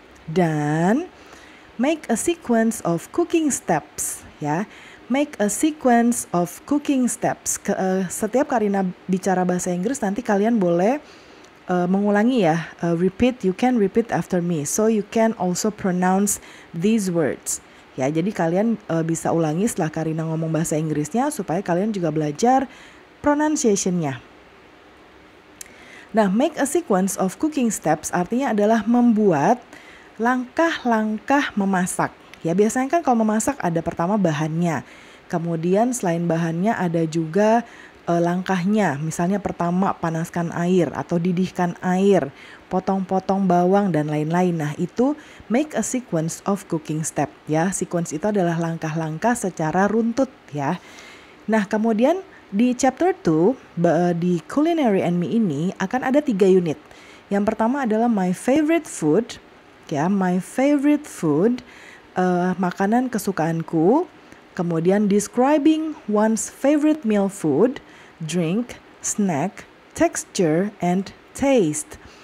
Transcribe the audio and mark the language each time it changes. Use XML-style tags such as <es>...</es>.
<en>Dan make a sequence of cooking steps ya. Make a sequence of cooking steps.</en> <id>Setiap Karina bicara bahasa Inggris nanti kalian boleh mengulangi ya.</id> <en>Repeat, you can repeat after me. So you can also pronounce these words.</en> <id>Ya, jadi kalian bisa ulangi setelah Karina ngomong bahasa Inggrisnya supaya kalian juga belajar pronunciation-nya. Nah,</id> <en>make a sequence of cooking steps</en> <id>artinya adalah membuat langkah-langkah memasak. Ya, biasanya kan kalau memasak ada pertama bahannya. Kemudian selain bahannya ada juga langkahnya. Misalnya pertama panaskan air atau didihkan air, potong-potong bawang dan lain-lain. Nah, itu</id> <en>make a sequence of cooking step</en> <id>ya. Sequence itu adalah langkah-langkah secara runtut ya. Nah, kemudian di chapter 2 di Culinary and Me ini akan ada 3 unit. Yang pertama adalah My Favorite Food. Ya,</id> <en>my favorite food,</en> <id>makanan kesukaanku. Kemudian</id> <en>describing one's favorite meal food, drink, snack, texture, and taste.</en>